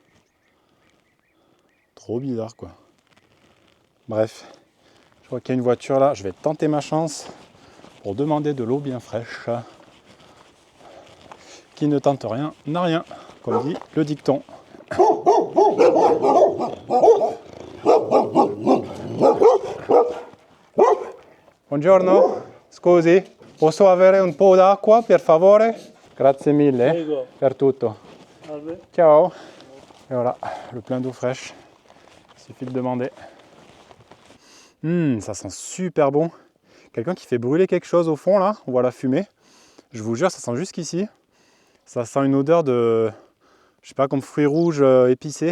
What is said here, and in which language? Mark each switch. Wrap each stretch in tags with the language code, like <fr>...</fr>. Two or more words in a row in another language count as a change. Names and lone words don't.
<fr>Trop bizarre quoi. Bref, je vois qu'il y a une voiture là. Je vais tenter ma chance pour demander de l'eau bien fraîche. Qui ne tente rien n'a rien, comme dit le dicton.</fr> <it>Buongiorno, scusi, posso avere un po' d'acqua per favore? Grazie mille per tutto. Ciao.</it> <fr>Et voilà, le plein d'eau fraîche. Il suffit de demander. Ça sent super bon. Quelqu'un qui fait brûler quelque chose au fond là, on voit la fumée. Je vous jure, ça sent jusqu'ici. Ça sent une odeur de, je sais pas, comme fruits rouges épicés.</fr>